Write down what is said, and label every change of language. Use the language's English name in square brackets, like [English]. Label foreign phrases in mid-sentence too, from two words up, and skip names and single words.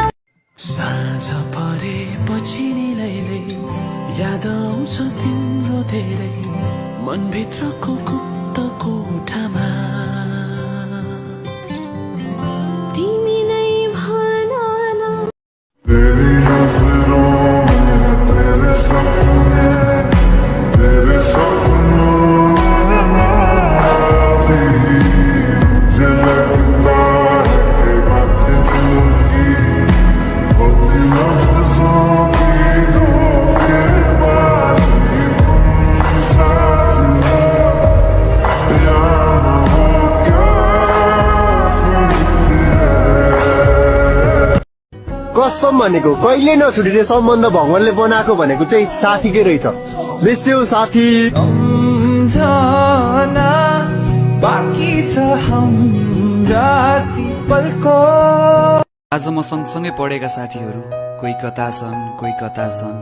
[Nepali] साँझ परेपछि नि लैलै याद आउँछ तिम्रो धेरै मनभित्रको गुप्त कोठामा तिमी नै भन न [Hindi] तेरी नजरों में तेरे सपनों में नाराज़ी मुझे लगता है कि बातें दिल की होती लफ्ज़ों की धोखेबाज़ी तुम साथ हो या न हो क्या फर्क है [Nepali] कसम भनेको कहिले नछुटिने सम्बन्ध भगवानले बनाएको भनेको चाहिँ साथीकै रहेछ। बेस्यौ साथी सम्झना बाँकी छ हाम्रा ती पलको। आज म सँगसँगै पढेका साथीहरू कोही कता छन् कोही कता छन्।